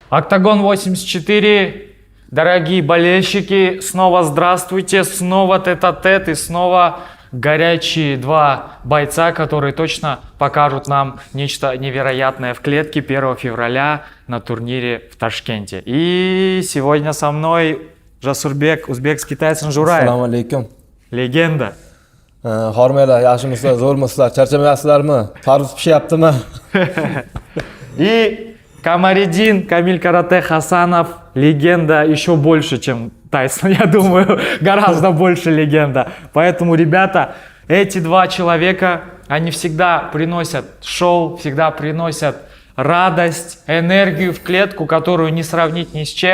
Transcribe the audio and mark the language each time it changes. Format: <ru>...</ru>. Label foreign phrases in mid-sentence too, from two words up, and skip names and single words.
<ru>Октагон 84, дорогие болельщики, снова здравствуйте, снова тет-а-тет и снова горячие два бойца, которые точно покажут нам нечто невероятное в клетке 1 февраля на турнире в Ташкенте. И сегодня со мной Жасурбек, узбекский Тайсон Жураев.</ru> <uz>Assalomu alaykum.</uz> <ru>Легенда.</ru> <uz>Hormaylar, yaxshimisizlar, zo'rmisizlar, charchamayapsizlarmi? Tarvuz pishyaptimi?</uz> <ru>И Камариддин Камиль Карате Хасанов, легенда еще больше, чем Тайсон, я думаю, гораздо больше легенда. Поэтому, ребята, эти два человека, они всегда приносят шоу, всегда приносят радость, энергию в клетку, которую не сравнить ни с чем.</ru>